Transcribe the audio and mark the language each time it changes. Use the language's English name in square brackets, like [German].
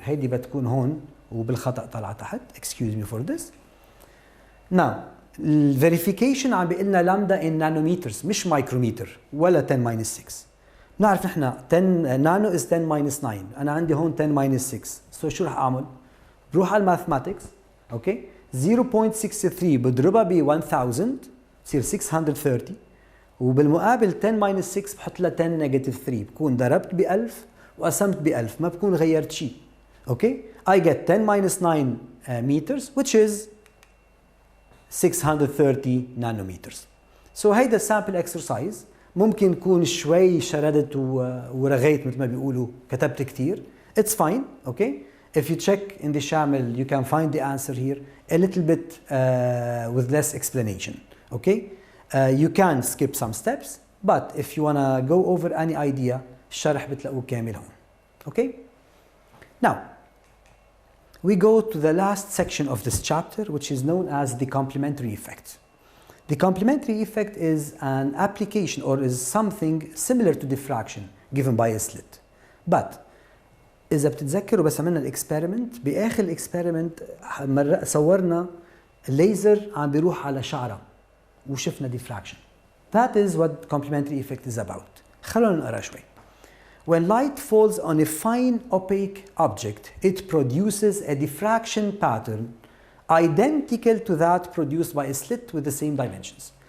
[Arabic] هيدي بتكون هون وبالخطأ طلع تحت. [English] Excuse me for this. Now, verification [Arabic] عم بيقلنا [English] lambda in nanometers مش micrometer ولا 10 minus 6. [Arabic] نعرف نحن 10 نانو [English] is 10 minus 9. [Arabic] انا عندي هون [English] 10 minus 6. [Arabic] سو شو رح اعمل؟ بروح على الماثماتكس. اوكي 0.63 بضربها ب 1000 تصير 630. وبالمقابل [English] 10 minus 6 [Arabic] بحط لها [English] 10 negative 3. [Arabic] بكون ضربت ب 1000 وقسمت ب 1000. ما بكون غيرت شيء. [English] Okay I get 10 minus 9 meters which is 630 nanometers. [Arabic] So هيدا [English] sample exercise [Arabic] ممكن يكون شوي شردت ورغيت مثل ما بيقولوا كتبت كثير. [English] It's fine, okay? If you check in the شامل you can find the answer here a little bit with less explanation, okay? You can skip some steps, but if you wanna go over any idea [Arabic] الشرح بتلاقوه كامل هون, [English] okay? Now, we go to the last section of this chapter which is known as the complementary effect. The complementary effect is an application or is something similar to diffraction given by a slit. [Arabic] But إذا بتتذكروا بس عملنا الإكسبيرمنت بآخر الإكسبيرمنت صورنا الليزر عم بيروح على شعرة وشفنا diffraction. [English] That is what complementary effect is about. [Arabic] خلونا نقرأ شوي. [English] When light falls on a fine opaque object, it produces a diffraction pattern identical to that produced by a slit with the same dimensions.